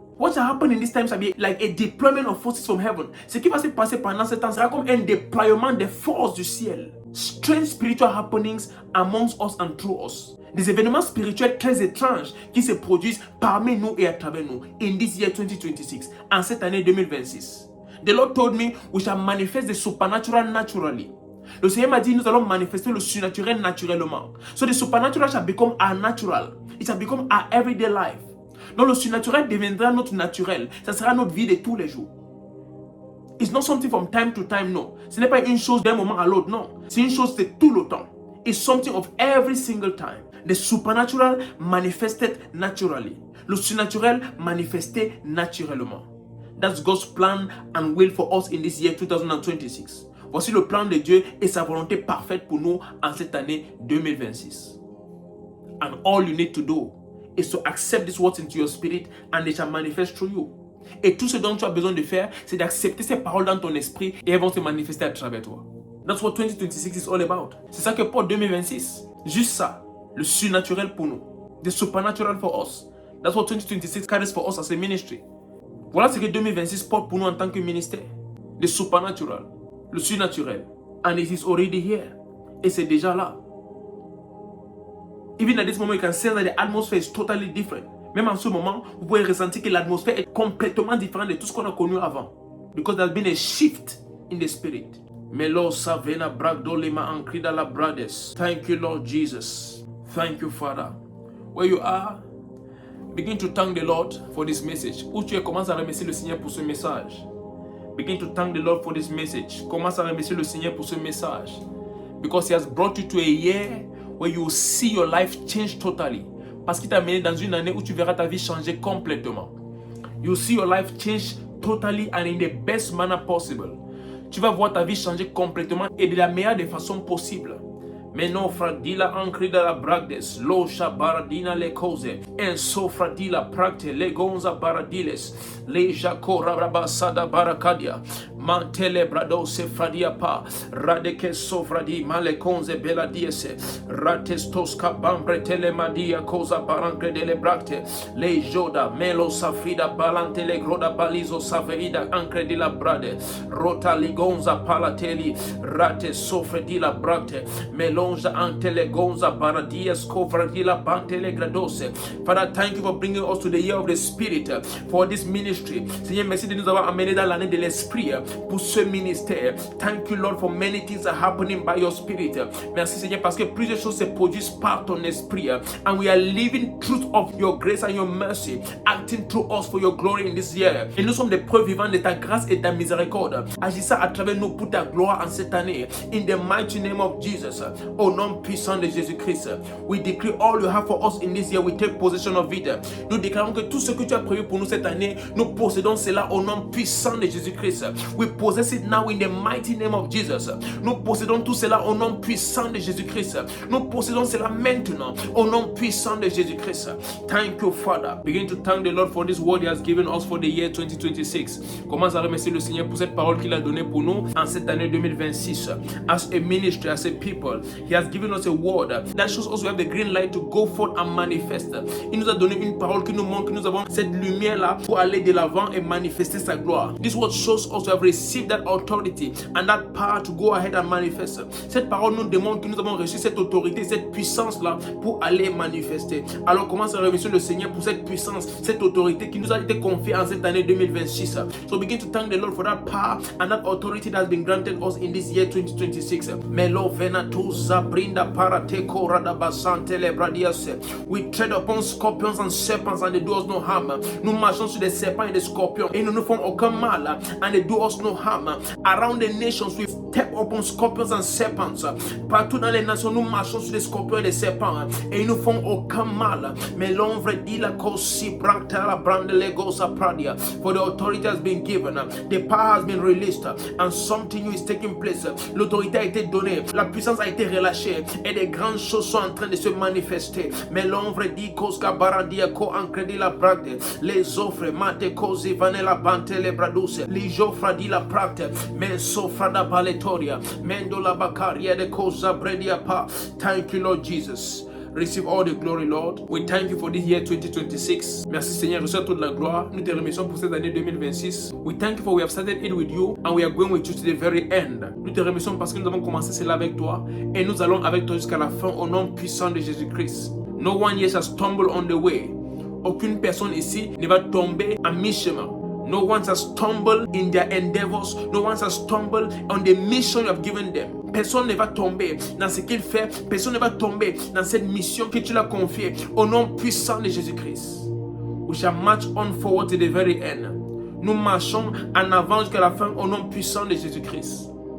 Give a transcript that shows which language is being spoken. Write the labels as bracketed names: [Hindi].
[English] What shall happen in this time shall be like a deployment of forces from heaven. [French] Ce qui va se passer pendant ce temps sera comme un déploiement des forces du ciel. [English] Strange spiritual happenings amongst us and through us. [French] Des événements spirituels très étranges qui se produisent parmi nous et à travers nous [English] in this year 2026, [French] en cette année 2026. [English] The Lord told me we shall manifest the supernatural naturally. [French] Le Seigneur m'a dit nous allons manifester le surnaturel naturellement. [English] So the supernatural shall become our natural. It shall become our everyday life. [French] Donc le surnaturel deviendra notre naturel. Ça sera notre vie de tous les jours. [English] It's not something from time to time, no. [French] Ce n'est pas une chose d'un moment à l'autre, non. C'est une chose de tout le temps. [English] It's something of every single time. The supernatural manifested naturally. [French] Le surnaturel manifesté naturellement. [English] That's God's plan and will for us in this year 2026. [French] Voici le plan de Dieu et sa volonté parfaite pour nous en cette année 2026. [English] And all you need to do is to accept these words into your spirit and they shall manifest through you. [French] Et tout ce dont tu as besoin de faire, c'est d'accepter ces paroles dans ton esprit et elles vont se manifester à travers toi. [English] That's what 2026 is all about. [French] C'est ça que pour 2026. Juste ça. Le surnaturel pour nous. [English] The supernatural for us. That's what 2026 carries for us as a ministry. [French] Voilà ce que 2026 porte pour nous en tant que ministère. [English] The supernatural. [French] Le surnaturel. [English] And it is already here. [French] Et c'est déjà là. [English] Even at this moment, you can sense that the atmosphere is totally different. [French] Même en ce moment, vous pouvez ressentir que l'atmosphère est complètement différente de tout ce qu'on a connu avant. Because there's been a shift in the spirit. Melo savena bragdolima ankrida la brades. [English] Thank you, Lord Jesus. Thank you, Father. Where you are, begin to thank the Lord for this message. [French] Où tu es, commence à remercier le Seigneur pour ce message. [English] Begin to thank the Lord for this message. [French] Commence à remercier le Seigneur pour ce message. [English] Because He has brought you to a year where you will see your life change totally. [French] Parce qu'il t'a amené dans une année où tu verras ta vie changer complètement. [English] You will see your life change totally and in the best manner possible. [French] Tu vas voir ta vie changer complètement et de la meilleure des façons possibles. Meno fradila ankrida la bragdes, lo shabaradina le cose, en so fradila practe le gonza baradiles, le jaco rabasada barakadia, mantele brado se fradia pa, radeke so fradi male conze bela diese, rates tosca bambre telemadia cosa barancre dele bracte, le joda melo safrida balante le groda balizo saveida ancre di la brade, rota ligonza palateli, rate sofredila bracte, melo Antelegonza Baradias Covradila Bantele Gradose. [English] Father, thank you for bringing us to the year of the Spirit for this ministry. [French] Seigneur, merci de nous avoir amené dans l'année de l'Esprit pour ce ministère. [English] Thank you, Lord, for many things are happening by your Spirit. [French] Merci, Seigneur, parce que plusieurs choses se produisent par ton esprit. [English] And we are living truth of your grace and your mercy, acting through us for your glory in this year. [French] Et nous sommes des preuves vivantes de ta grâce et de ta miséricorde. Agissant à travers nous pour ta gloire en cette année. [English] In the mighty name of Jesus. [French] Au nom puissant de Jésus-Christ. [English] We decree all you have for us in this year. We take possession of it. [French] Nous déclarons que tout ce que tu as prévu pour nous cette année, nous possédons cela au nom puissant de Jésus-Christ. [English] We possess it now in the mighty name of Jesus. [French] Nous possédons tout cela au nom puissant de Jésus-Christ. Nous possédons cela maintenant au nom puissant de Jésus-Christ. [English] Thank you, Father. Begin to thank the Lord for this word He has given us for the year 2026. [French] Commence à remercier le Seigneur pour cette parole qu'il a donnée pour nous en cette année 2026. [English] As a ministry, as a people, He has given us a word that shows us we have the green light to go forth and manifest. [French] Il nous a donné une parole qui nous montre que nous avons cette lumière-là pour aller de l'avant et manifester sa gloire. [English] This word shows us we have received that authority and that power to go ahead and manifest. [French] Cette parole nous démontre que nous avons reçu cette autorité, cette puissance-là pour aller manifester. Alors commence à remercier le Seigneur pour cette puissance, cette autorité qui nous a été confiée en cette année 2026. [English] So begin to thank the Lord for that power and that authority that has been granted us in this year 2026. Melo venatuza brinda parateko radabasante lebradias. We tread upon scorpions and serpents and they do us no harm. [French] Nous marchons sur des serpents et des scorpions et nous ne font aucun mal [English] and they do us no harm. Around the nations we step upon scorpions and serpents. [French] Partout dans les nations nous marchons sur des scorpions et des serpents et ils ne font aucun mal. Mais l'ombre dit la cosi bracta la brande legosa pradia. [English] For the authority has been given, the power has been released and something new is taking place. [French] L'autorité a été donnée, la puissance a été relâchée et des grandes choses sont en train de se manifester. Mais l'ombre dit koska baradia ko ancredi la brade. Les offres mate kosi vanela bante le braduse. Les joffra di la prate. Men sofra da baletoria. Mendo la bacaria de cosa bredia pa. [English] Thank you, Lord Jesus. Receive all the glory, Lord. We thank you for this year 2026. [French] Merci Seigneur, reçois toute la gloire. Nous te remercions pour cette année 2026. [English] We thank you for we have started it with you and we are going with you to the very end. [French] Nous te remercions parce que nous avons commencé cela avec toi et nous allons avec toi jusqu'à la fin au nom puissant de Jésus-Christ. [English] No one yet shall stumble on the way. [French] Aucune personne ici ne va tomber à mi-chemin. [English] No one has stumbled in their endeavors. No one has stumbled on the mission you have given them. [French] Personne ne va tomber dans ce qu'il fait. Personne ne va tomber dans cette mission que tu l'as confiée. Au nom puissant de Jésus-Christ. [English] We shall march on forward to the very end. [French] Nous marchons en avant jusqu'à la fin au nom puissant de Jésus-Christ.